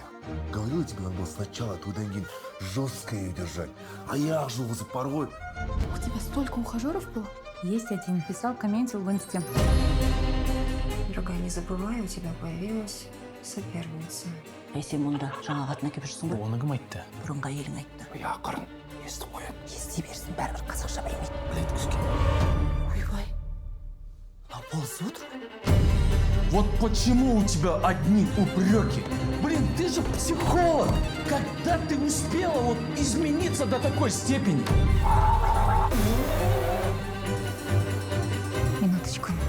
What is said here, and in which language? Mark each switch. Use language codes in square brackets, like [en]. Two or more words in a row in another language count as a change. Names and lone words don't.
[ru] Говорил тебе, надо было сначала туда жестко ее держать. А я же его запорол. У тебя столько ухажеров было? Есть один. Писал, комментил в инсте. Дорогая, не забывай, у тебя появилась соперница. [kk] Если мұнда жаңағы атына келіп жүрсің ғой, Оны кім айтты? бұрынғы әйелің айтты. Ақырын естіп қояды. Ести берсін, бәрібір қазақша білмейді. Біледі кіске. Ойбай, [ru] а полсутра? Вот почему у тебя одни упреки? Блин, ты же психолог. Когда ты успела вот измениться до такой степени? Минуточку.